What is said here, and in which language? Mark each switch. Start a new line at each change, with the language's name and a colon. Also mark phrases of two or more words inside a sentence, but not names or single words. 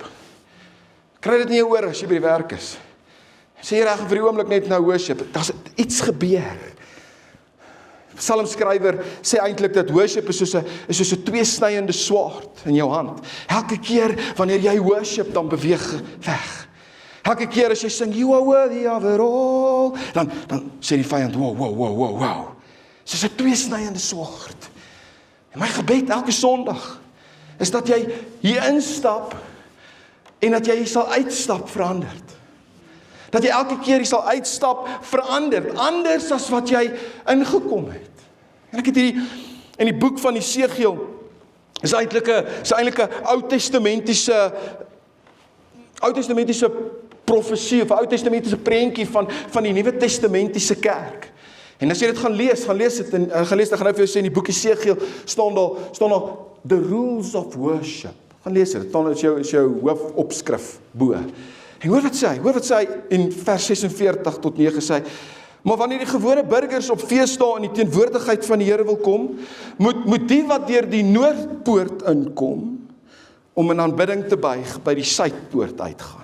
Afrikaans: Kry dit nie oor as jy by die werk is. Sê jy reg vir die oomblik net nou worship. Daar's iets gebeur. Psalmskrywer sê eintlik dat worship is soos 'n tweesnyende swaard in jou hand. Elke keer wanneer jy worship, dan beweeg weg. Elke keer as jy sing,
English: you are worthy of it all,
Afrikaans: dan sê die vyand, wow. Soos 'n tweesnyende swaard. En my gebed elke Sondag is dat jy hier instap en dat jy hier sal uitstap veranderd. Dat jy elke keer hier sal uitstap veranderd, anders as wat jy ingekom het. En ek het hierdie in die boek van Jesegiel is eintlik 'n Ou Testamentiese profesie of 'n Ou Testamentiese prentjie van die Nuwe Testamentiese kerk. En as jy dit gaan lees dit en dan gaan nou vir jou sê in die boek Jesegiel staan daar
English: the rules of worship.
Afrikaans: Gaan lees dit staan is jou hoofopskrif bo. En hoor wat sê hy in vers 46 tot 9 sê hy, maar wanneer die gewone burgers op feesdae in die teenwoordigheid van die Here wil kom, moet die wat deur die noordpoort inkom om in aanbidding te buig by die suidpoort uitgaan.